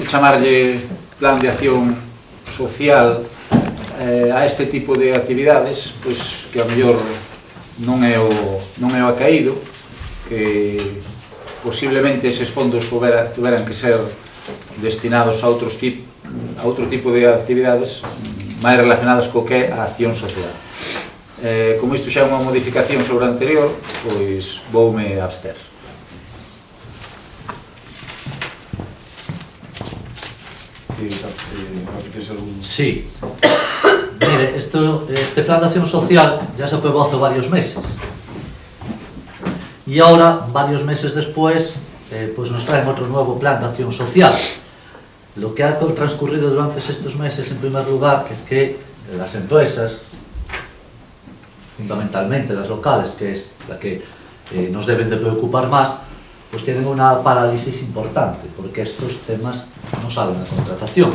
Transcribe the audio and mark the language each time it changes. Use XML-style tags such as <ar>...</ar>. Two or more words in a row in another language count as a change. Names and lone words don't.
<gl>chamarlle Plan de Acción Social a este tipo de actividades, pois que a mellor non é o acaído, que posiblemente eses fondos tuveran que ser destinados a outro tipo de actividades máis relacionadas co que é a acción social. Como isto xa é unha modificación sobre a anterior, pois voume abster.</gl> <es>Sí. Mire, este plan de acción social ya se aprobó hace varios meses. Y ahora, varios meses después, pues nos traen otro nuevo plan de acción social. Lo que ha transcurrido durante estos meses, en primer lugar, es que las empresas, fundamentalmente las locales, que es la que nos deben de preocupar más, pues tienen una parálisis importante, porque estos temas no salen a contratación.</es>